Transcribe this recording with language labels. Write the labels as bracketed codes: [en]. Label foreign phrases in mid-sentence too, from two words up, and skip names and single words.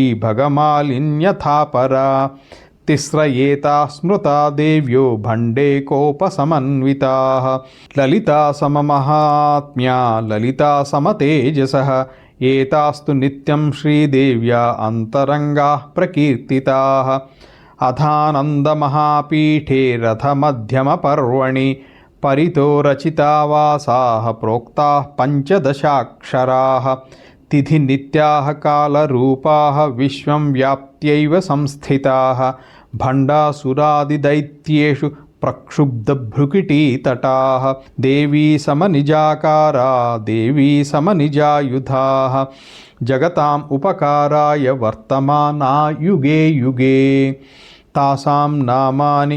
[sa] भगमालिन्यथा परा तिस्रयेता स्मृता देव्यो भण्डे कोपसमन्विताः ललिता सममहात्म्या ललिता समतेजसः एतास्तु नित्यं श्रीदेव्या अन्तरङ्गाः प्रकीर्तिताः अथानन्दमहापीठे रथमध्यमपर्वणि परितो रचितावासाः प्रोक्ताः पञ्चदशाक्षराः తిథి నిత్యాః కాలరూపాః విశ్వం వ్యాప్త్యైవ సంస్థితాః భండాసురాదిదైత్యేషు ప్రక్షుబ్ధభ్రుకిటీతటాః దేవీ సమనిజాకారా దేవీ సమనిజాయుధాః జగతాం ఉపకారాయ వర్తమానా యుగే యుగే తాసాం నామాని